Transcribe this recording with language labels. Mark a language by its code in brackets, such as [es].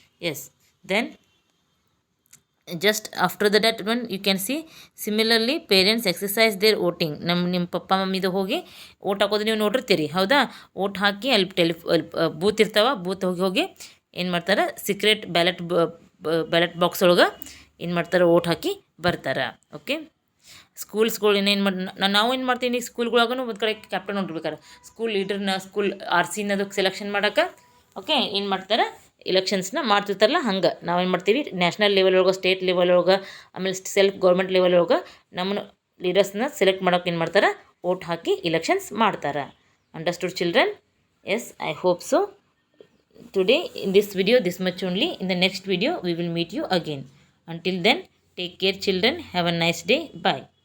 [en] Yes, then just after that one you can see, similarly parents exercise their voting. [kn] ನಿಮ್ಮ ಪಪ್ಪ ಮಮ್ಮಿದು ಹೋಗಿ vote ಹಾಕೋದು ನೀವು ನೋಡಿರ್ತೀರಿ, ಹೌದಾ? ಓಟ್ ಹಾಕಿ ಅಲ್ಲಿ ಬೂತ್ ಇರ್ತಾವ, ಬೂತ್ ಹೋಗಿ ಏನು ಮಾಡ್ತಾರೆ, ಸೀಕ್ರೆಟ್ ಬ್ಯಾಲೆಟ್ ಬಾಕ್ಸ್ ಒಳಗೆ ಏನು ಮಾಡ್ತಾರೆ, ಓಟ್ ಹಾಕಿ ಬರ್ತಾರೆ. ಓಕೆ, ಸ್ಕೂಲ್ಸ್ಗಳು ಏನು ನಾವು ಏನು ಮಾಡ್ತೀನಿ, ಸ್ಕೂಲ್ಗಳಾಗೂ ಒಂದು ಕಡೆ captain ನೋಡಿರ್ಬೇಕಾರೆ school ಲೀಡರ್ನ, school RC selection ಮಾಡೋಕೆ ಓಕೆ ಏನು ಮಾಡ್ತಾರೆ, ಇಲೆಕ್ಷನ್ಸ್ನ ಮಾಡ್ತಿರ್ತಾರಲ್ಲ, ಹಂಗೆ ನಾವೇನು ಮಾಡ್ತೀವಿ, ನ್ಯಾಷನಲ್ ಲೆವೆಲ್ ಒಳಗೆ, ಸ್ಟೇಟ್ ಲೆವೆಲ್ ಒಳಗೆ, ಆಮೇಲೆ ಸೆಲ್ಫ್ ಗೌರ್ಮೆಂಟ್ ಲೆವೆಲ್ ಒಳಗೆ ನಮ್ಮನ್ನು ಲೀಡರ್ಸ್ನ ಸೆಲೆಕ್ಟ್ ಮಾಡೋಕೆ ಏನು ಮಾಡ್ತಾರೆ, ವೋಟ್ ಹಾಕಿ ಇಲೆಕ್ಷನ್ಸ್ ಮಾಡ್ತಾರೆ. [en] Understood children? Yes, I hope so. Today in this video this much only. In the next video we will meet you again. Until then, take care children. Have a nice day. Bye.